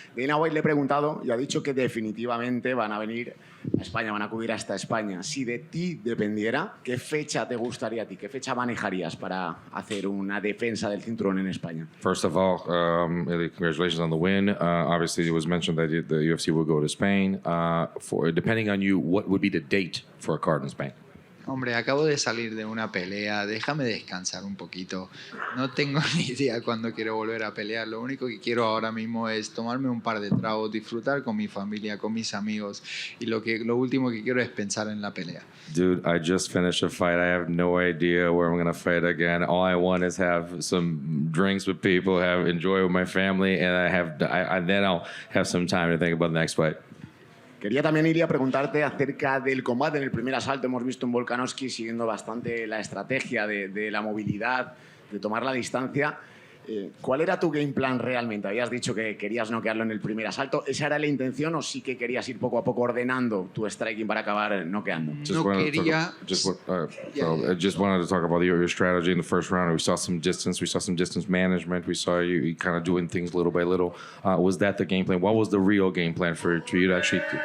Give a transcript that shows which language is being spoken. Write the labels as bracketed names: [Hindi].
[Spanish] Dana White le he preguntado y ha dicho que definitivamente van a venir a España, van a acudir hasta España. Si de ti dependiera, ¿qué fecha te gustaría a ti? ¿Qué fecha manejarías para hacer una defensa del cinturón en España? [English] First of all, congratulations on the win. Obviously, it was mentioned that the UFC will go to Spain. Depending on you, what would be the date for a card in Spain? [Spanish] Hombre, acabo de salir de una pelea, déjame descansar un poquito. No tengo ni idea cuándo quiero volver a pelear. Lo único que quiero ahora mismo es tomarme un par de tragos, disfrutar con mi familia, con mis amigos. Y lo último que quiero es pensar en la pelea. [English] Dude, I just finished a fight. I have no idea where I'm going to fight again. All I want is have some drinks with people, enjoy with my family, and then I'll have some time to think about the next fight. [Spanish] Quería también, Ilia, preguntarte acerca del combate en el primer asalto. Hemos visto en Volkanovski siguiendo bastante la estrategia de la movilidad, de tomar la distancia. ¿Cuál era tu game plan realmente? Habías dicho que querías noquearlo en el primer asalto. ¿Esa era la intención o sí que querías ir poco a poco ordenando tu striking para acabar noqueando? No quería... [English] Just wanted to talk about your strategy in the first round. We saw some distance management. We saw you kind of doing things little by little. Was that the game plan? What was the real game plan for you to actually...